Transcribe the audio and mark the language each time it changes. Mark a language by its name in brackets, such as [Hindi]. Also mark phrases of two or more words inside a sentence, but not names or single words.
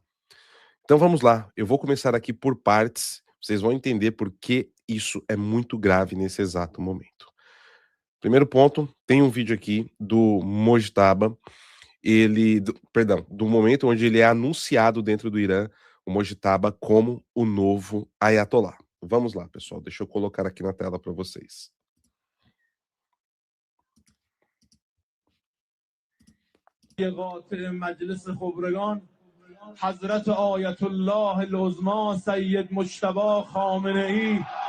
[Portuguese] Então vamos lá, eu vou começar aqui por partes, vocês vão entender por que isso é muito grave nesse exato momento. Primeiro ponto, tem um vídeo aqui do Mojtaba, do momento onde ele é anunciado dentro do Irã, o Mojtaba, como o novo Ayatollah. Vamos lá, pessoal, deixa eu colocar aqui na tela para vocês. [Persian] حضرت آیت الله العظما سید مجتبی خامنه ای